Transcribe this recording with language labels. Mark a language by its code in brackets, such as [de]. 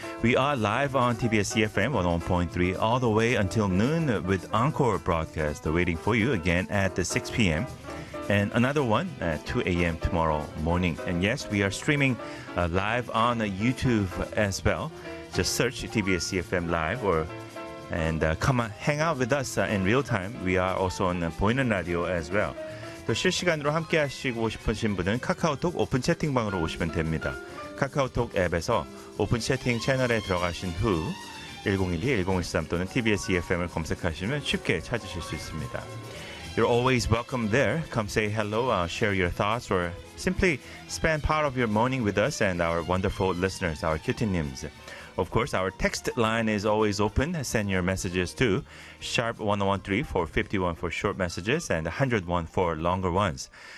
[en] We are live on TBS EFM 101.3 all the way until noon with Encore broadcast waiting for you again at 6 p.m. and another one at 2 a.m. tomorrow morning. And yes, we are streaming live on YouTube as well. Just search TBS EFM Live or and come on, hang out with us in real time. We are also on Boiner Radio as well. [ko] 또 실시간으로 함께 하시고 싶으신 분은 카카오톡 오픈 채팅방으로 오시면 됩니다. 카카오톡 앱에서 오픈 채팅 채널에 들어가신 후 1012-1013 또는 TBS EFM을 검색하시면 쉽게 찾으실 수 있습니다. [en] You're always welcome there. Come say hello, share your thoughts, or simply spend part of your morning with us and our wonderful listeners, our cutie-nims. Of course, our text line is always open. Send your messages to sharp1013 for 51 for short messages and 101 for longer ones.